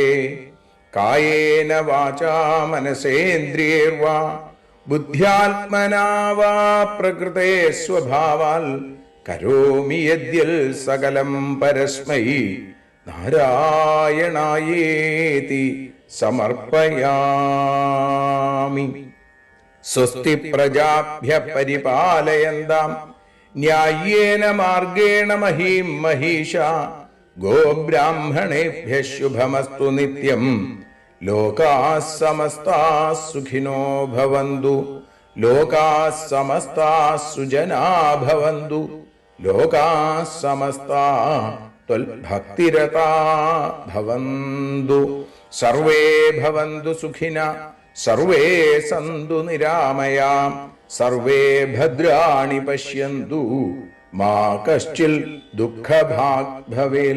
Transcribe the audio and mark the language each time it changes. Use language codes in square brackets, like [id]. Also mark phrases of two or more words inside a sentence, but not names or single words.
[sa] കായേന വാചാ മനസേന്ദ്രിയൈർവാ ബുദ്ധ്യാത്മനാ വാ പ്രകൃതേ സ്വഭാവാൽ കരോമി യദ്യൽ സകലം പരസ്മൈ നാരായണായേതി സമർപ്പയാമി. സ്വസ്തി പ്രജാഭ്യ പരിപാലയന്താം ന്യായേന മാർഗേണ മഹീം മഹീഷ. ഗോബ്രാഹ്മണേഭ്യഃ ശുഭമസ്തു നിത്യം. ലോകാഃ സമസ്താഃ സുഖിനോ ഭവന്തു. ലോകാഃ സമസ്താഃ സുജനാഃ ഭവന്തു. ലോകാഃ സമസ്താഃ ത്വൽഭക്തിരതാഃ ഭവന്തു. സർവേ ഭവന്തു സുഖിനഃ സർവേ സന്തു നിരാമയാം. സർവേ ഭദ്രാണി പശ്യന്തു മാ കശ്ചിൽ ദുഃഖഭാഗ് ഭവേൽ.